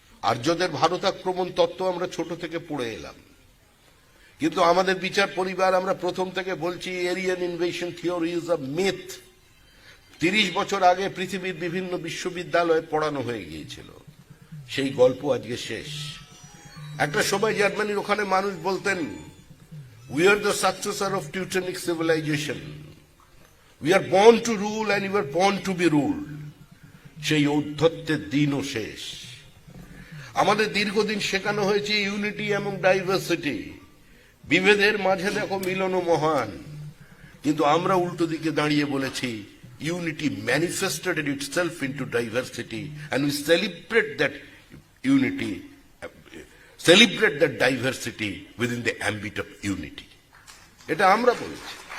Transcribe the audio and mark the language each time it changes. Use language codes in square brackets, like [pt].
[bn] আর্যদের ভারত আক্রমণ তত্ত্ব আমরা ছোট থেকে পড়ে এলাম, কিন্তু আমাদের বিচার পরিবার আমরা প্রথম থেকে বলছি [en] Aryan invasion theory is a myth. [bn] 30 বছর আগে পৃথিবীর বিভিন্ন বিশ্ববিদ্যালয়ে পড়ানো হয়ে গিয়েছিল, সেই গল্প আজকে শেষ। একটা সময় জার্মানির ওখানে মানুষ বলতেন, [en] we are the successor of Teutonic civilization, we are born to rule and we are born to be ruled। [bn] সেই ঔদ্ধত্যের দিনও শেষ। আমাদের দীর্ঘদিন শেখানো হয়েছে ইউনিটি এবং ডাইভার্সিটি, বিভেদের মাঝে দেখো মিলন মহান, কিন্তু আমরা উল্টো দিকে দাঁড়িয়ে বলেছি [en] unity manifested itself into diversity and we celebrate that unity, celebrate that diversity within the ambit of unity। [bn] এটা আমরা বলেছি।